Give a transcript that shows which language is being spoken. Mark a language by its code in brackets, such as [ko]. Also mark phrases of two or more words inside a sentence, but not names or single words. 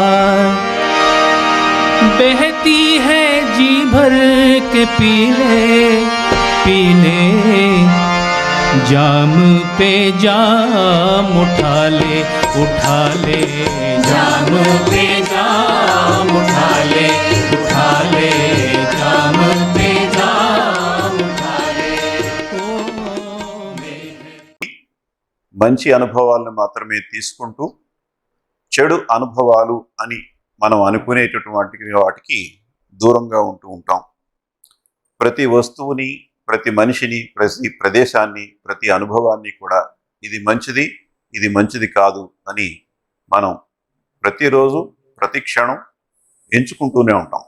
[hi] बहती है जी भर के पीले पीले जाम पे जाम उठा ले जाम पे जाम उठा ले जाम पे जाम उठा ले। [te] మంచి అనుభవాలను మాత్రమే తీసుకుంటూ చెడు అనుభవాలు అని మనం అనుకునేటటువంటి వాటికి దూరంగా ఉంటూ ఉంటాం. ప్రతి వస్తువుని, ప్రతి మనిషిని, ప్రతి ప్రదేశాన్ని, ప్రతి అనుభవాన్ని కూడా ఇది మంచిది, ఇది మంచిది కాదు అని మనం ప్రతిరోజు ప్రతి క్షణం ఎంచుకుంటూనే ఉంటాం.